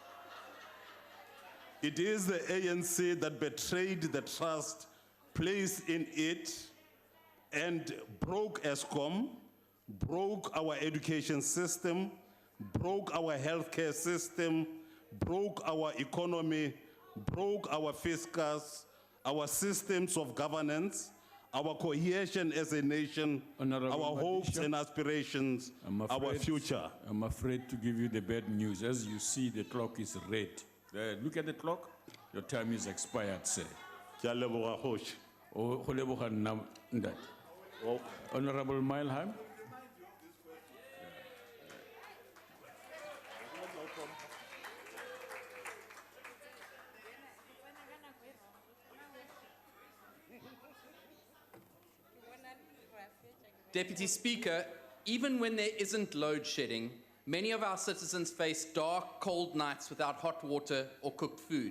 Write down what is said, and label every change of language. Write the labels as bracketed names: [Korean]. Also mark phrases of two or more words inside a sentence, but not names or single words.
[English] It is the ANC that betrayed the trust placed in it and broke Eskom, broke our education system, broke our healthcare system, broke our economy, broke our fiscus, our systems of governance, our cohesion as a nation, Honorable our hopes Madisha, and aspirations, our future. I'm afraid to give you the bad news. As you see, the clock is red. Look at the clock. Your time is expired, sir. [Northern Sotho] Ke a leboga, Kgoši. Go leboga nna, ntate. [English] Honorable Milheim. Deputy Speaker, even when there isn't load shedding, many of our citizens face dark, cold nights without hot water or cooked food.